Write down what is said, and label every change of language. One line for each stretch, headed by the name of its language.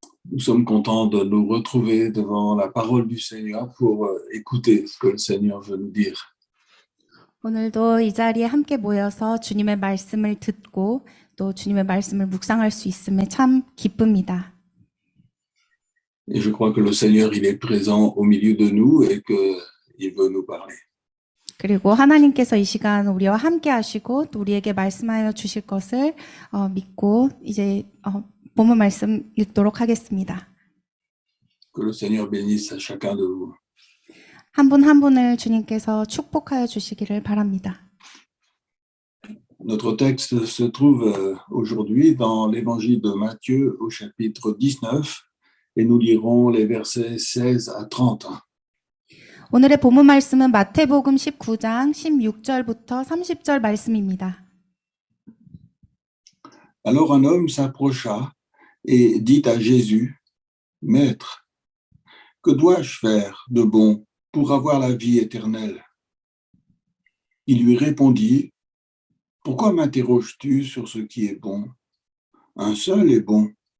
French: Nous sommes contents de nous retrouver devant la parole du Seigneur pour écouter ce que le Seigneur veut nous dire.
Korean: 오늘도 이 자리에 함께 모여서 주님의 말씀을 듣고 또 주님의 말씀을 묵상할 수 있음에 참 기쁩니다.
French: Et je crois que le Seigneur, il est présent au milieu de nous et qu'il veut nous parler.
Korean: 그리고 하나님께서 이 시간 우리와 함께 하시고 또 우리에게 말씀하여 주실 것을 믿고 이제 본문 말씀 읽도록 하겠습니다.
French: Que le Seigneur bénisse à chacun de vous.
Korean: 한 분 한 분을 주님께서 축복하여 주시기를 바랍니다.
French: Notre texte se trouve aujourd'hui dans l'évangile de Matthieu au chapitre 19 et nous lirons les versets 16 à 30.
Korean: 오늘의 본문 말씀은 마태복음 19장 16절부터 30절 말씀입니다.
French: Alors un homme s'approcha et dit à Jésus, « Maître, que dois-je faire de bon pour avoir la vie éternelle ?» Il lui répondit, « Pourquoi m'interroges-tu sur ce qui est bon? Un seul est bon.